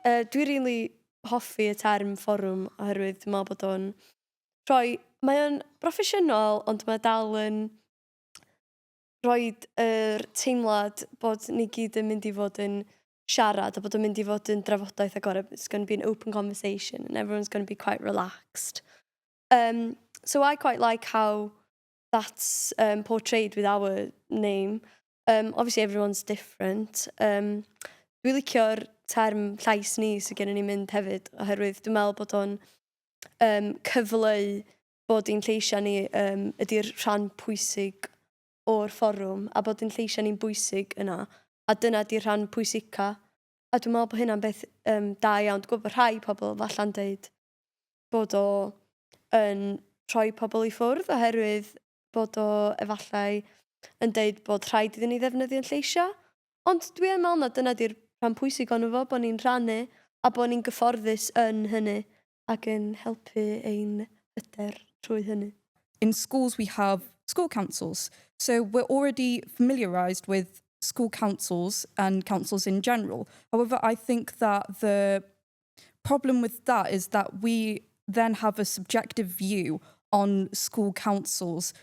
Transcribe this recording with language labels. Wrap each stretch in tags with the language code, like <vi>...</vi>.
<cy>Dwi really hoffi y term fforwm oherwydd dwi'n meddwl bod o'n mae o'n broffesiynol, ond mae dal yn rhoi teimlad bod ni gyd yn mynd i fod yn siarad a bod yn mynd i fod yn drafodaeth agored.</cy> <en>It's going to be an open conversation and everyone's going to be quite relaxed. So I quite like how that's portrayed with our name. Obviously, everyone's different.</en> <cy>Dwi'n licio'r term llais ni sydd gen ni mynd hefyd, oherwydd dwi'n meddwl bod o'n cyfleu bod ein lleisiau ni ydy'r rhan pwysig o'r fforwm, a bod ein lleisiau ni'n bwysig yna. A dyna ydy'r rhan pwysica. A dwi'n meddwl bod hynna'n beth da iawn. Dwi'n gwybod bod rhai pobl falle'n deud bod o yn rhoi pobl i ffwrdd, oherwydd bod o efallai yn deud bod rhaid iddyn ni ddefnyddio'n lleisiau. Ond dwi'n meddwl na dyna ydy'r rhan pwysig o'n fo, bod ni'n rhannu a bod ni'n gyfforddus yn hynny ac yn helpu ein hyder trwy hynny.</cy> <en>In schools, we have school councils. So we're already familiarised with school councils and councils in general. However, I think that the problem with that is that we then have a subjective view on school councils.</en>